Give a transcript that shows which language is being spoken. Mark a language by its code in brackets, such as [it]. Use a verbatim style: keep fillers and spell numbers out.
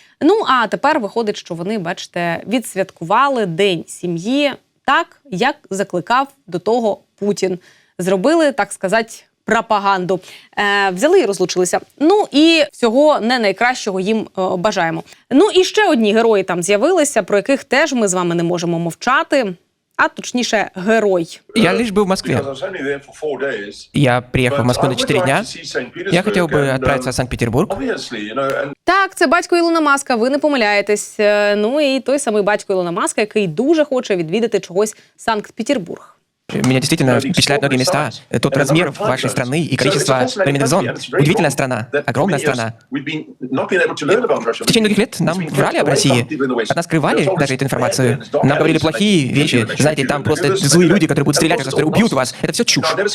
[uk] Ну, а тепер виходить, що вони, бачите, відсвяткували День сім'ї так, як закликав до того Путін. Зробили, так сказати, пропаганду. Е, взяли і розлучилися. Ну і всього не найкращого їм е, бажаємо. Ну і ще одні герої там з'явилися, про яких теж ми з вами не можемо мовчати. А точніше, герой. [ru] Я лишь был в Москве. Я приехал в Москву на четыре дня. Я хотел бы отправиться в Санкт-Петербург. [uk] Так, це батько Ілона Маска, ви не помиляєтесь. Ну і той самий батько Ілона Маска, який дуже хоче відвідати чогось Санкт-Петербург. [ru] Меня действительно впечатляют многие места. Тут размер вашей страны и количество временных зон. Удивительная страна, огромная страна. И в течение многих лет нам врали об России. От нас скрывали даже эту информацию. Нам говорили плохие вещи. Знаете, там просто злые люди, которые будут стрелять, которые убьют вас. Это все чушь.